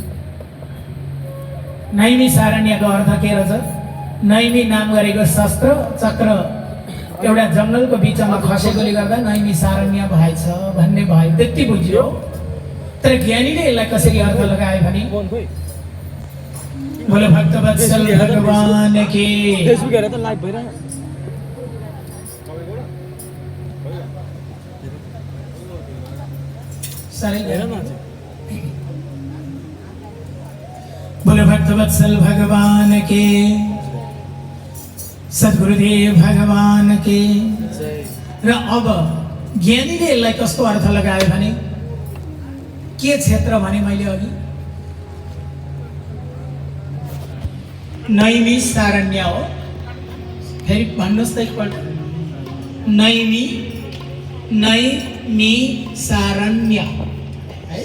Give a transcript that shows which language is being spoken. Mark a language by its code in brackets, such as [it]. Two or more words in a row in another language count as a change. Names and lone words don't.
[ne] नैमिषारण्यको अर्थ के रहेछ? नैमी नाम गरेको शस्त्र चक्र एउटा जङ्गलको बिचमा खसेकोले गर्दा नैमिषारण्य भएछ भन्ने भयो। त्यति बुझ्यो। तर ज्ञानीले यसलाई कसरी अर्थ लगाए भने [hi] बोलो भक्तवत्सल भगवान की। बोलो भक्तवत्सल भगवान के, सद्गुरुदेव भगवान के। [ne] र अब ज्ञानीले यसलाई कस्तो अर्थ लगायो भने के क्षेत्र भने मैले अघि नैमिषारण्य हो। फेरि भन्नुहोस् त एकपल्ट। [hi] नैमिषारण्य है।